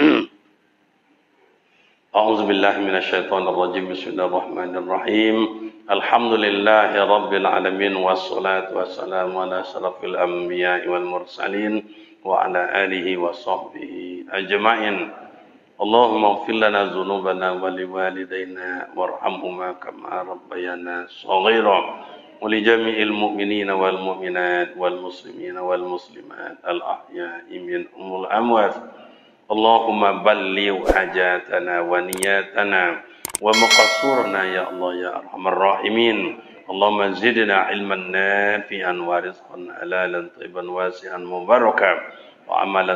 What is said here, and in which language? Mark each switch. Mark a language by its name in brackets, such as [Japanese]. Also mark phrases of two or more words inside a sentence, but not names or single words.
[Arabic] أعوذ بالله من الشيطان الرجيم. بسم الله الرحمن الرحيم. الحمد لله رب العالمين والصلاة والسلام على أشرف الأنبياء والمرسلين وعلى آله وصحبه أجمعين. اللهم اغفر لنا ذنوبنا ولوالدينا وارحمهما كما ربيانا صغيرا. ولجميع المؤمنين والمؤمنات والمسلمين والمسلمات الأحياء منهم والأموات اللهم بلغ حاجاتنا ونياتنا ومقصورنا يا الله يا أرحم الراحمين اللهم زدنا علما نافعا ورزقا حلالا طيبا واسعا مباركا وعملا